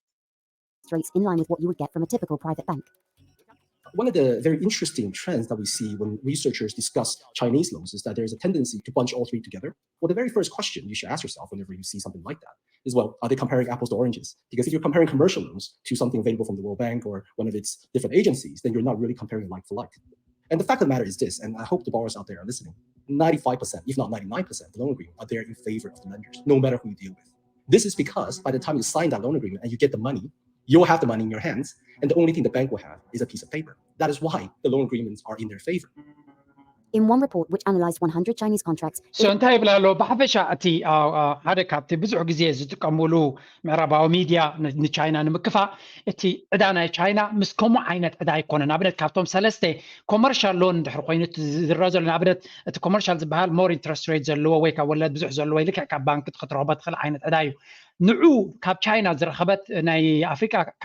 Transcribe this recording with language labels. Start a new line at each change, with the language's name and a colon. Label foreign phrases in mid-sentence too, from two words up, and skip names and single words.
English: Rates in line with what you would get from a typical private bank. One of the very interesting trends that we see when researchers discuss Chinese loans is that there's a tendency to bunch all three together. Well, the very first question you should ask yourself whenever you see something like that is, well, are they comparing apples to oranges? Because if you're comparing commercial loans to something available from the World Bank or one of its different agencies, then you're not really comparing like for like. And the fact of the matter is this, and I hope the borrowers out there are listening, 95%, if not 99% of the loan agreement are there in favor of the lenders, no matter who you deal with. This is because by the time you sign that loan agreement and you get the money, you'll have the money in your hands, and the only thing the bank will have is a piece of paper. That is why the loan agreements are in their favor. In one report which analyzed 100 Chinese contracts,
Tigrinya: እንታይ ብላሎ ብሓፈሻ እቲ ሓደ ካብቲ ብዙሕ ግዜ ዝጥቀምሉ ምዕራባዊ ሚድያ ንቻይና ንምክፋእ እቲ ዕዳ ናይ ቻይና ምስ ከምኡ ዓይነት ዕዳ ኣይኮነን ንኣብነት ካብቶም ሰለስተ
English: commercial loan
Tigrinya: እንድሕር ኮይኑ ዝረአ ዘሎ ንኣብነት እቲ ኮመርሻል ዝበሃል
English: more interest rate
Tigrinya: ዘለዎ ወይ ካብ ወለድ ብዙሕ ዘለዎ ወይ ልክዕ ካብ ባንኪ ክትረኽቦ ትኽእል ዓይነት ዕዳ እዩ ንዑ ካብ ቻይና ዝረኸበት ናይ ኣፍሪካ